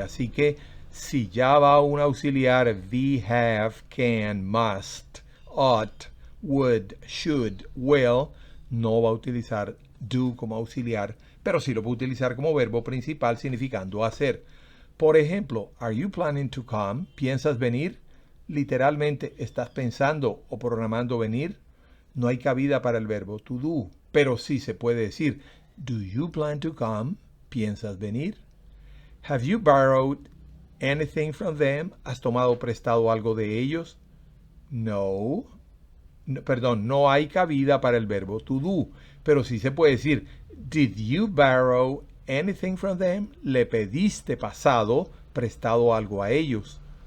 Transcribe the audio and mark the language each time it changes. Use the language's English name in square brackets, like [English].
[Spanish] Así que si ya va un auxiliar, be, have, can, must, ought, would, should, will, no va a utilizar do como auxiliar, pero sí lo va a utilizar como verbo principal significando hacer. Por ejemplo, [English] are you planning to come? [Spanish] ¿Piensas venir? Literalmente, ¿estás pensando o programando venir? No hay cabida para el verbo to do, pero sí se puede decir, [English] do you plan to come? [Spanish] ¿Piensas venir? [English] Have you borrowed anything from them? [Spanish] ¿Has tomado prestado algo de ellos? No, no hay cabida para el verbo to do, pero sí se puede decir, [English] did you borrow anything from them? [Spanish] ¿Le pediste prestado algo a ellos?